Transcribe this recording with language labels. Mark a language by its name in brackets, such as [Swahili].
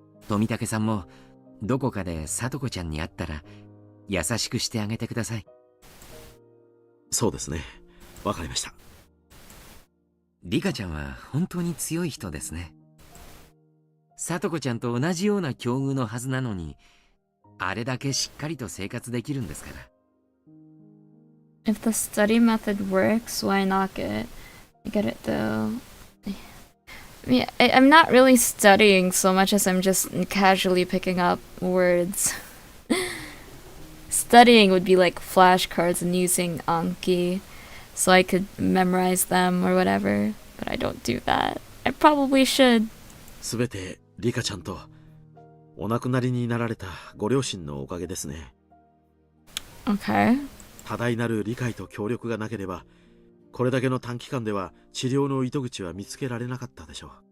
[Japanese] 富武さんもどこかでさとこちゃんに会ったら優しくしてあげてください。そうですね。わかりました。リカちゃんは本当に強い人ですね。さとこちゃんと同じような境遇のはずなのに、あれだけしっかりと生活できるんですから。 [English] If the study method works, why not get it though? I mean, I'm not really studying so much as I'm just casually picking up words. Studying would be like flashcards and using Anki, so I could memorize them or whatever, but I don't do that. I probably should. [Japanese] すべてリカちゃんとお亡くなりになられたご両親のおかげですね。 [English] Okay. [Japanese] 多大なる理解と協力がなければ、これだけの短期間では治療の糸口は見つけられなかったでしょう。